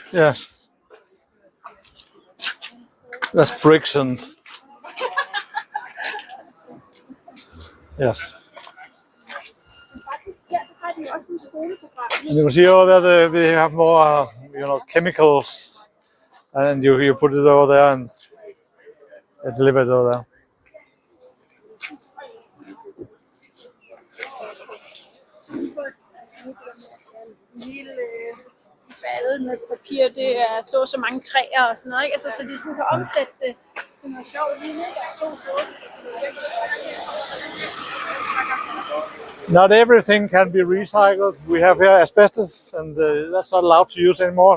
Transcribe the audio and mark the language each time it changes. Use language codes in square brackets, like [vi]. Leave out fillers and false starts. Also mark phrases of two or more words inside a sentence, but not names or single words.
[en] Yes, that's bricks and yes. And you can see over there we have more, chemicals, and you put it over there and deliver it over there. [da] Lille bade med papir, det er så mange træer og sådan noget, ikke? Altså, så de sådan kan omsætte det til noget sjovt. Lige nu der er 2 dåser. [en] Not everything can be recycled. We have here asbestos, and that's not allowed to use anymore.